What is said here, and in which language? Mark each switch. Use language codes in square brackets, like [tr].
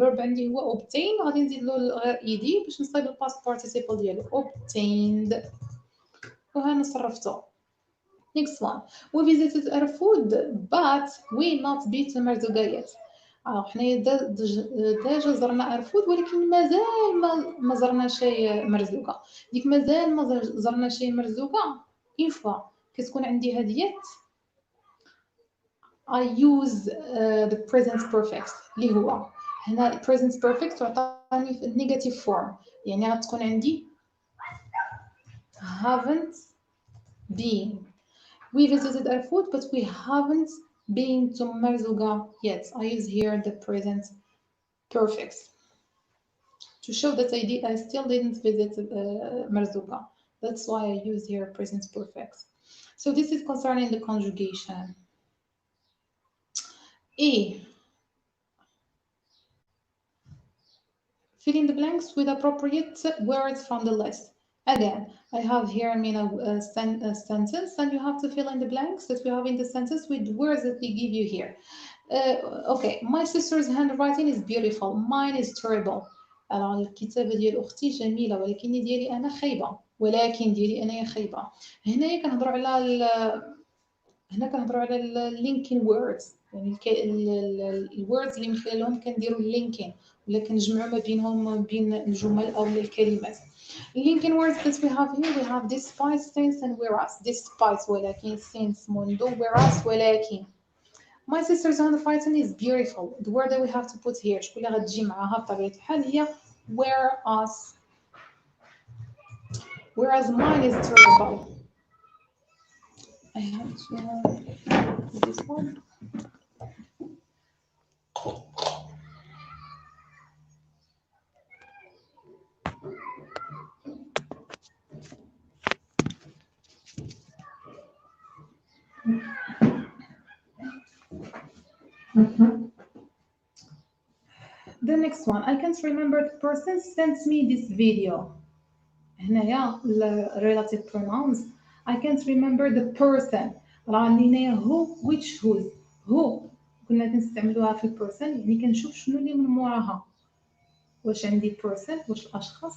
[ar] الverb عندي هو obtain غادي نزيد له غير ed باش نصايب الباست participle ديالو obtained وها صرفته. [en] Next one we visited Erfoud but we not been to مرزوقة yet. [ar] حنايا ديجا زرنا أرفود ولكن مازال ما زرناش مرزوقة. ديك مازال ما زرناش مرزوقة اون فوا كتكون عندي هاد [en] yet I use the present perfect [ar] اللي هو هنا present perfect تعطيني في negative form، يعني غتكون عندي [en] haven't been. We visited our food, but we haven't been to Marzuga yet. I use here the present perfect to show that I still didn't visit Marzuga. That's why I use here present perfect. So this is concerning the conjugation. E. Fill in the blanks with appropriate words from the list. Again, I have here a sentence, and you have to fill in the blanks that we have in the sentence with words that we give you here. Okay, my sister's handwriting is beautiful. Mine is terrible. [ar] الكتابة ديال أختي جميلة ولكن ديالي أنا خايبة. ولكن ديالي أنا خايبة. هنايا كنهضروا على اللينكين ووردز، يعني الووردز اللي من خلالهم كنديروا اللينكين ولا كنجمعوا ما بين الجمل أو الكلمات. [en] Linking words that we have here, we have despite, since, and whereas. Despite ولكن, since, منذ, whereas ولكن. My sister's handwriting is beautiful. The word that we have to put here [ar] شكون اللي غتجي معاها بطبيعة الحال هي [en] whereas. Whereas mine is terrible. I have to this one. The next one, I can't remember the person sent me this video. هنايا relative pronouns. I can't remember the person. [ar] راه عندي هنايا who, which, whose. who كنا كنستعملوها في person، يعني كنشوف شنو اللي من موراها. واش عندي person، واش الاشخاص.